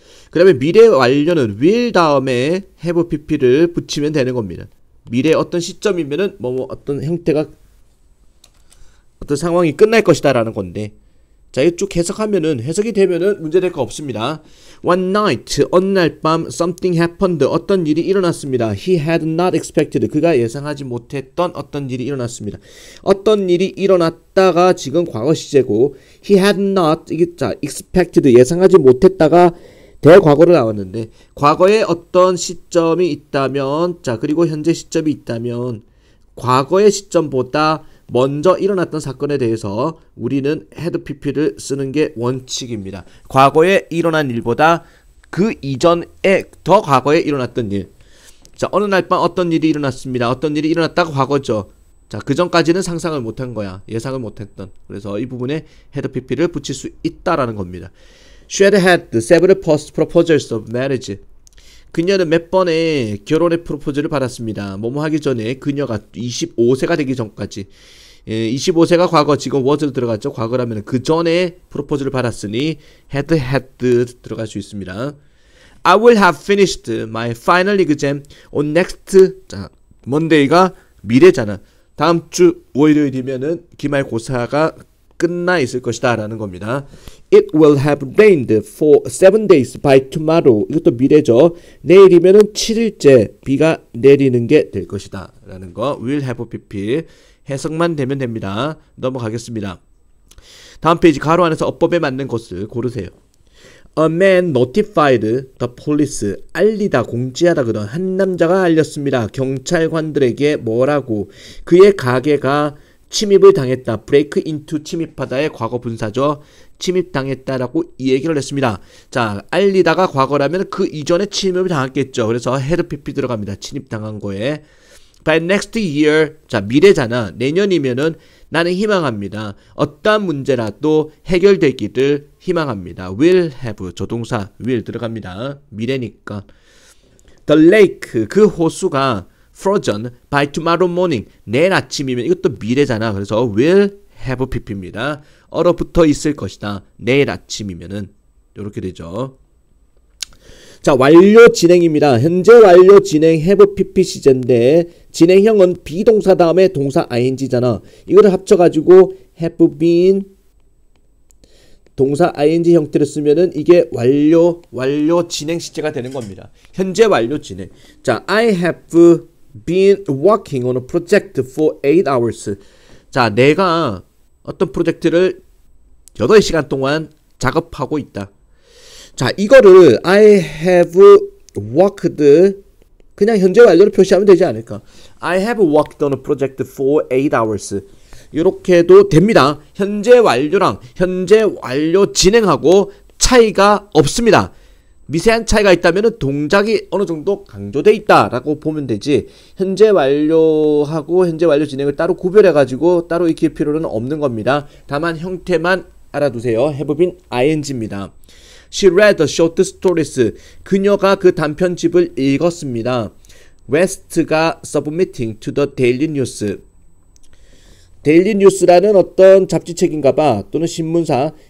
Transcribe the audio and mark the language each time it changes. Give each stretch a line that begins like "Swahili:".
Korean: 그 다음에 미래 완료는 will 다음에 have pp를 붙이면 되는 겁니다. 미래 어떤 시점이면은 어떤 형태가 어떤 상황이 끝날 것이다 라는 건데, 자, 이거 쭉 해석하면은 해석이 되면은 문제될 거 없습니다.
English: One night,
Korean: 어느 날 밤
English: something happened.
Korean: 어떤 일이 일어났습니다.
English: He had not expected.
Korean: 그가 예상하지 못했던 어떤 일이 일어났습니다. 어떤 일이 일어났다가 지금 과거 시제고 he had not 이게 자 expected 예상하지 못했다가 대과거로 나왔는데 과거에 어떤 시점이 있다면 자 그리고 현재 시점이 있다면 과거의 시점보다 먼저 일어났던 사건에 대해서 우리는 had pp를 쓰는 게 원칙입니다. 과거에 일어난 일보다 그 이전에 더 과거에 일어났던 일. 자, 어느 날 밤 어떤 일이 일어났습니다. 어떤 일이 일어났다가 과거죠. 자, 그 전까지는 상상을 못한 거야. 예상을 못했던. 그래서 이 부분에 had pp를 붙일 수 있다라는 겁니다.
English: She had had several proposals of marriage.
Korean: 그녀는 몇 번의 결혼의 프로포즈를 받았습니다. 뭐뭐 하기 전에 그녀가 25세가 되기 전까지 25세가 과거 지금 was로 들어갔죠. 과거라면 그 전에 프로포즈를 받았으니 had 들어갈 수 있습니다.
English: I will have finished my final exam on next 자 Monday가
Korean: 미래잖아. 다음 주 월요일이면은 기말고사가 끝나 있을 것이다 라는 겁니다.
English: It will have rained for 7 days by tomorrow.
Korean: 이것도 미래죠. 내일이면은 7일째 비가 내리는 게 될 것이다 라는 거. will have pp 해석만 되면 됩니다. 넘어가겠습니다. 다음 페이지 가로 안에서 어법에 맞는 것을 고르세요.
English: A man notified the police.
Korean: 알리다, 공지하다 그런 한 남자가 알렸습니다. 경찰관들에게 뭐라고? 그의 가게가 침입을 당했다. break into 침입하다의 과거 분사죠. 침입당했다라고 이 얘기를 했습니다. 자, 알리다가 과거라면 그 이전에 침입을 당했겠죠. 그래서 had pp 들어갑니다. 침입당한 거에.
English: By next year,
Korean: 자 미래잖아. 내년이면은 나는 희망합니다. 어떠한 문제라도 해결되기를 희망합니다. will have 조동사 will 들어갑니다. 미래니까.
English: The lake
Korean: 그 호수가
English: frozen by tomorrow morning
Korean: 내일 아침이면 이것도 미래잖아. 그래서 will have pp입니다. 얼어붙어 있을 것이다. 내일 아침이면은 이렇게 되죠. 자, 완료 진행입니다. 현재 완료 진행 have pp 시제인데 진행형은 비동사 다음에 동사 ing잖아. 이거를 합쳐가지고 have been 동사 ing 형태를 쓰면은 이게 완료 진행 시제가 되는 겁니다. 현재 완료 진행.
English: 자, I have been working on a project for 8 hours.
Korean: 자, 내가 어떤 프로젝트를 8시간 동안 작업하고 있다. 자, 이거를
English: I have worked
Korean: 그냥 현재 완료를 표시하면 되지 않을까?
English: I have worked on a project for 8 hours.
Korean: 이렇게 해도 됩니다. 현재 완료랑 현재 완료 진행하고 차이가 없습니다. 미세한 차이가 있다면 동작이 어느 정도 강조돼 있다라고 보면 되지, 현재 완료하고 현재 완료 진행을 따로 구별해가지고 따로 익힐 필요는 없는 겁니다. 다만 형태만 알아두세요.
English: have been ing입니다. She read the short stories.
Korean: 그녀가 그 단편집을 읽었습니다.
English: West가 submitting to the Daily News.
Korean: 데일리 뉴스라는 어떤 잡지책인가봐, 또는 신문사.